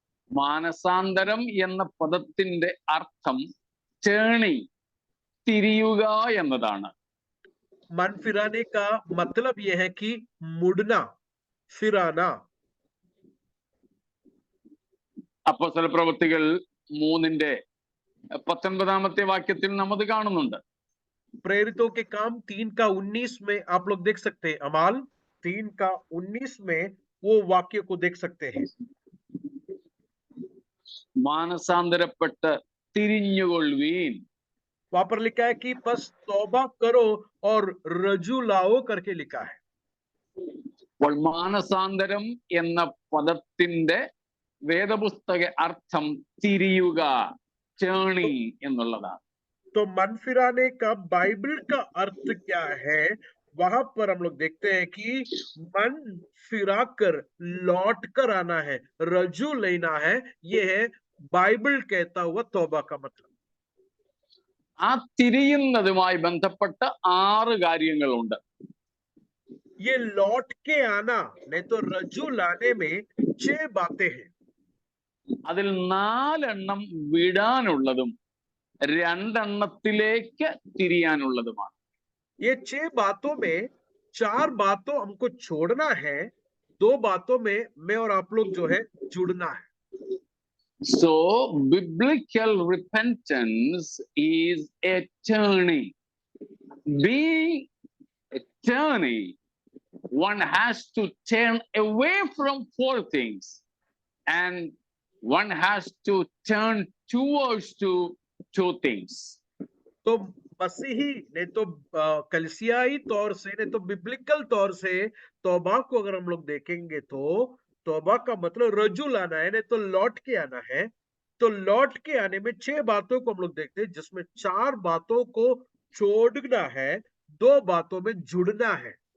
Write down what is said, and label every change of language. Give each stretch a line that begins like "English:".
Malayalam: മാനസാന്തരം എന്ന പദത്തിന്റെ അർത്ഥം ടേണിംഗ്, തിരിയുക എന്നതാണ്.
Hindi: मन फिराने का मतलब यह है कि मुड़ना, फिराना।
Malayalam: അപ്പോസ്തലപ്രവൃത്തികൾ 3:19 വാക്യത്തിൽ നമ്മത് കാണുന്നുണ്ട്.
Hindi: प्रेरितों के काम 3:19 में आप लोग देख सकते हैं। अमाल 3:19 में वो वाक्य को देख सकते हैं।
Malayalam: മാനസാന്തരപ്പെട്ട് തിരിഞ്ഞുകൊള്ളുവീൻ.
Hindi: वहां पर लिखा है कि बस तौबा करो और रजू लाओ करके लिखा है।
Malayalam: അപ്പോൾ മാനസാന്തരം എന്ന പദത്തിന്റെ വേദപുസ്തക അർത്ഥം തിരിയുക, ടേണിംഗ് എന്നുള്ളതാണ്.
Hindi: तो मन फिराने का बाइबल का अर्थ क्या है? वहां पर हम लोग देखते हैं कि मन फिराकर लौट कर आना है, रजू लेना है। ये है बाइबल कहता हुआ तौबा का मतलब।
Malayalam: ആ തിരിയുന്നതുമായി ബന്ധപ്പെട്ട 6 കാര്യങ്ങളുണ്ട്.
Hindi: ये लौट के आना नहीं तो रजू लाने में 6 बातें हैं।
Malayalam: അതിൽ 4 എണ്ണം വിടാനുള്ളതും 2 എണ്ണത്തിലേക്ക് തിരിയാനുള്ളതുമാണ്.
Hindi: ये 6 बातों में 4 बातों हमको छोड़ना है, 2 बातों में मैं और आप लोग जो है जुड़ना है।
English: So biblical repentance is a turning. Being a turning, one has to turn away from 4 things and one has to turn towards to 2 things.
Hindi: तो मसीही नहीं तो कलिसियाई तौर से, नहीं तो बिब्लिकल तौर से तौबा को अगर हम लोग देखेंगे तो तौबा का मतलब रजू लाना है, नहीं तो लौट के आना है। तो लौट के आने में 6 बातों को हम लोग देखते हैं, जिसमें 4 बातों को छोड़ना है, 2 बातों में जुड़ना है।